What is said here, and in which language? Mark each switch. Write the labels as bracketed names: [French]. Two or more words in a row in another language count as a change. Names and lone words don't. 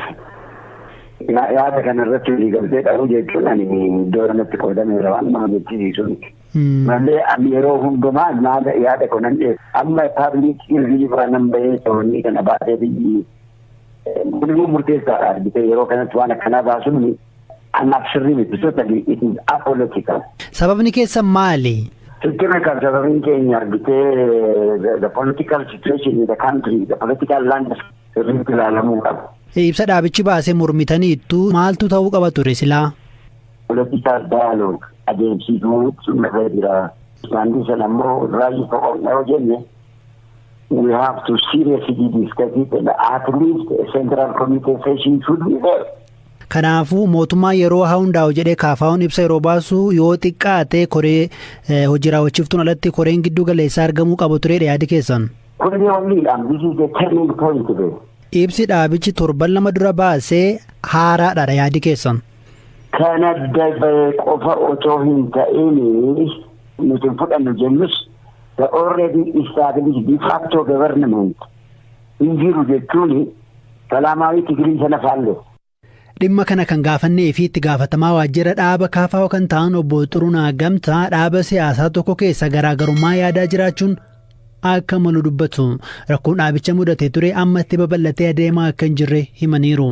[Oromo] Yaada kanarratti walii galtee qabu jechuun ani iddoo kanatti qoodameera waan nama jechisiisu. Malee yeroo hundumaa yaada kunan dhiyeessu. Amma paabliik irriibaa nan bahee toonni kana baatee biyyi kunimmoo murteessaadha argite yeroo kanatti waan akkanaa baasuun anaaf sirrii miti [English] totally it is apolitical. [Oromo] Sababni keessan maali? Technical sababni keenya argitee [English] the political situation in the country, the political landscape [Oromo] sirriitti ilaalamuu qabu. Ibsa dhaabichi baasee mormitaniittu maaltu ta'uu qaba ture silaa? [English] Political dialogue [Oromo] adeemsisuu sun jira. Isaan sana immoo raayii tokko yoo jenne [English] we have to seriously discuss it and at least a central committee session should be there. [Oromo] Kanaafuu mootummaa yeroo hundaa'u jedhee KFO'n ibsa yeroo baasu yoo xiqqaate koree hojii raawwachiiftuun alatti koreen gidduu galeessaa argamuu qabu turedha yaadi keessan. Ibsi dhaabichi torban lama dura baasee haaraadha yaadi keessan. Kana dabalee qofa otoo hin ta'in nuti fudhannu jennus [English] the already established de facto government [Oromo] hin jiru jechuun salaamaawii Tigiriin sana faalle. Dhimma kana kan gaafannee fi itti gaafatamaa waajjira dhaaba KFO kan ta'an obbo Xurunaa Gamtaa dhaaba siyaasaa tokko keessa garaagarummaa yaadaa jiraachuun akka malu dubbatu. Rakkoon dhaabicha mudatee ture amma itti babal'atee adeemaa akka hin jirre himaniiru.